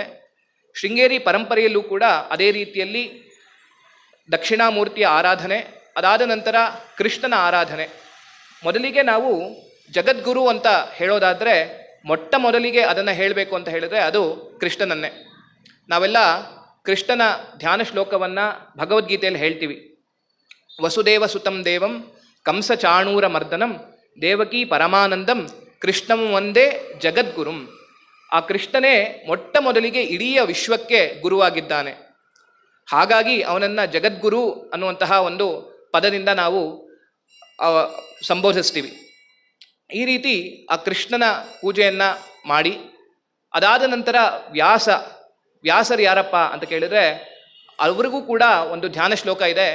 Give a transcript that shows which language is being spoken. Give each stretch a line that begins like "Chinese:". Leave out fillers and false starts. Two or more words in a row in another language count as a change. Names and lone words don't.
Kannada: ಶೃಂಗೇರಿ ಪರಂಪರೆಯಲ್ಲೂ ಕೂಡ ಅದೇ ರೀತಿಯಲ್ಲಿ ದಕ್ಷಿಣಾಮೂರ್ತಿಯ ಆರಾಧನೆ, ಅದಾದ ನಂತರ ಕೃಷ್ಣನ ಆರಾಧನೆ. ಮೊದಲಿಗೆ ನಾವು ಜಗದ್ಗುರು ಅಂತ ಹೇಳೋದಾದರೆ ಮೊಟ್ಟ ಮೊದಲಿಗೆ ಅದನ್ನು ಹೇಳಬೇಕು ಅಂತ ಹೇಳಿದ್ರೆ ಅದು ಕೃಷ್ಣನನ್ನೇ. ನಾವೆಲ್ಲ ಕೃಷ್ಣನ ಧ್ಯಾನ ಶ್ಲೋಕವನ್ನು ಭಗವದ್ಗೀತೆಯಲ್ಲಿ ಹೇಳ್ತೀವಿ.
Sanskrit: ವಸುದೇವ ಸುತಂ ದೇವಂ ಕಂಸ ಚಾಣೂರ ಮರ್ದನಂ ದೇವಕಿ ಪರಮಾನಂದಂ ಕೃಷ್ಣಂ ಒಂದೇ ಜಗದ್ಗುರುಂ.
Kannada: ಆ ಕೃಷ್ಣನೇ ಮೊಟ್ಟ ಮೊದಲಿಗೆ ಇಡೀ ವಿಶ್ವಕ್ಕೆ ಗುರುವಾಗಿದ್ದಾನೆ. ಹಾಗಾಗಿ ಅವನನ್ನು ಜಗದ್ಗುರು ಅನ್ನುವಂತಹ ಒಂದು ಪದದಿಂದ ನಾವು ಸಂಬೋಧಿಸ್ತೀವಿ. ಈ ರೀತಿ ಆ ಕೃಷ್ಣನ ಪೂಜೆಯನ್ನು ಮಾಡಿ, ಅದಾದ ನಂತರ ವ್ಯಾಸರು ಯಾರಪ್ಪ ಅಂತ ಕೇಳಿದರೆ ಅವರಿಗೂ ಕೂಡ ಒಂದು ಧ್ಯಾನ ಶ್ಲೋಕ ಇದೆ.